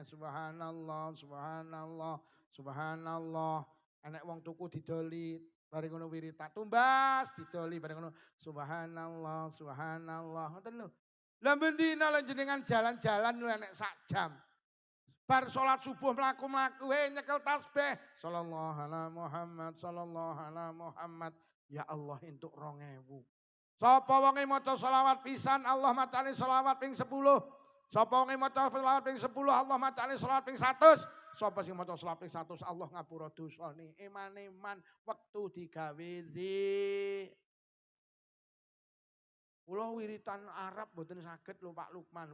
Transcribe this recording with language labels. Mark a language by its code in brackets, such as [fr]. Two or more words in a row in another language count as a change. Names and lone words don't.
[ar] سبحان الله سبحان الله سبحان الله. [jv] Enek wong tuku didoli bareng ngono wiritan tumbas didoli bareng ngono [ar] سبحان الله سبحان الله. [jv] Ngoten lho. Lah bendina lan jenengan jalan-jalan lho enek sak jam. Bar salat subuh mlaku-mlaku nyekel tasbih. [ar] صلى الله على محمد صلى الله على محمد. [jv] Ya Allah entuk 2000. Sapa wonge maca selawat pisan Allah macane selawat ping 10. Sapa wonge maca selawat ping 10 Allah macane selawat ping 100. Sapa sing maca selawat ping 100 Allah ngapura dosane. Iman wektu digawe Kula wiritan Arab mboten saged lho Pak Lukman.